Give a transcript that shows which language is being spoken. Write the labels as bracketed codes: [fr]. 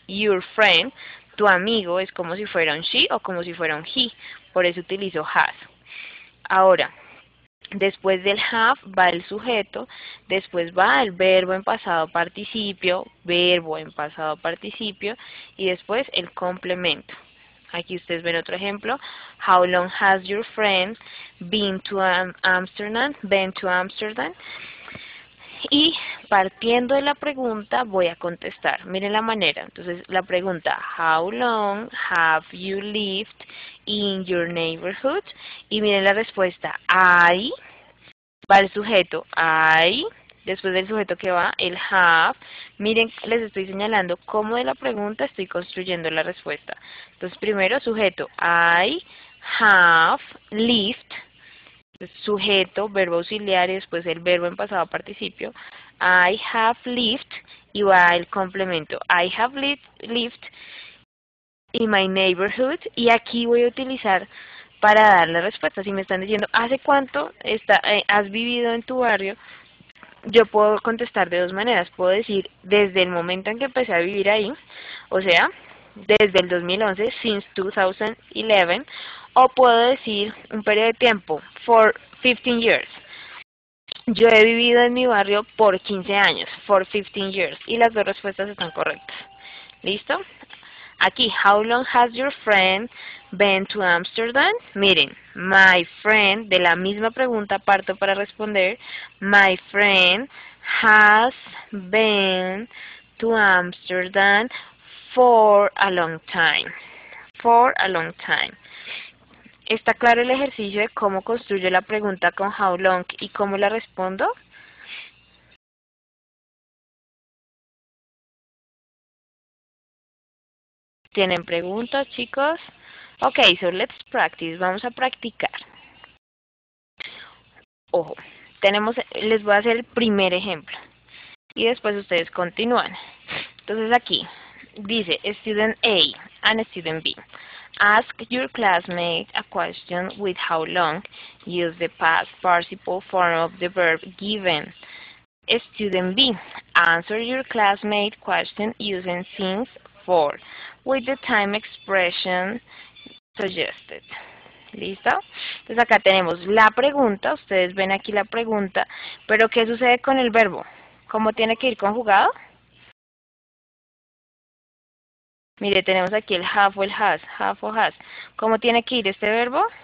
[en] Your friend, [es] tu amigo, es como si fuera un she o como si fuera un he, por eso utilizo has. Ahora, después del have va el sujeto, después va el verbo en pasado participio, verbo en pasado participio y después el complemento. Aquí ustedes ven otro ejemplo. [en] How long has your friend been to Amsterdam? Been to Amsterdam. [es] Y partiendo de la pregunta voy a contestar. Miren la manera. Entonces la pregunta, [en] how long have you lived in your neighborhood? [es] Y miren la respuesta, I, va el sujeto, I, después del sujeto que va, el have. Miren, les estoy señalando cómo de la pregunta estoy construyendo la respuesta. Entonces primero sujeto, [en] I have lived. [es] Sujeto, verbo auxiliar y después el verbo en pasado participio. [en] I have lived [es] y va el complemento. [en] I have lived in my neighborhood [es] y aquí voy a utilizar para dar la respuesta. Si me están diciendo, ¿hace cuánto has vivido en tu barrio? Yo puedo contestar de dos maneras. Puedo decir desde el momento en que empecé a vivir ahí, o sea, desde el 2011, [en] since 2011, [es] o puedo decir un periodo de tiempo, [en] for 15 years. [es] Yo he vivido en mi barrio por 15 años, [en] for 15 years, [es] y las dos respuestas están correctas. ¿Listo? Aquí, [en] how long has your friend been to Amsterdam? [es] Miren, [en] my friend, [es] de la misma pregunta parto para responder, [en] my friend has been to Amsterdam for a long time. For a long time. [es] ¿Está claro el ejercicio de cómo construyo la pregunta con how long y cómo la respondo? ¿Tienen preguntas, chicos? [en] Okay, so let's practice. [es] Vamos a practicar. Ojo, les voy a hacer el primer ejemplo. Y después ustedes continúan. Entonces aquí dice [en] student A and student B. Ask your classmate a question with how long. Use the past participle form of the verb given. Student B. Answer your classmate question using since for with the time expression suggested. [es] ¿Listo? Entonces acá tenemos la pregunta, ustedes ven aquí la pregunta, pero ¿qué sucede con el verbo? ¿Cómo tiene que ir conjugado? Mire, tenemos aquí el have o el has, have o has. ¿Cómo tiene que ir este verbo?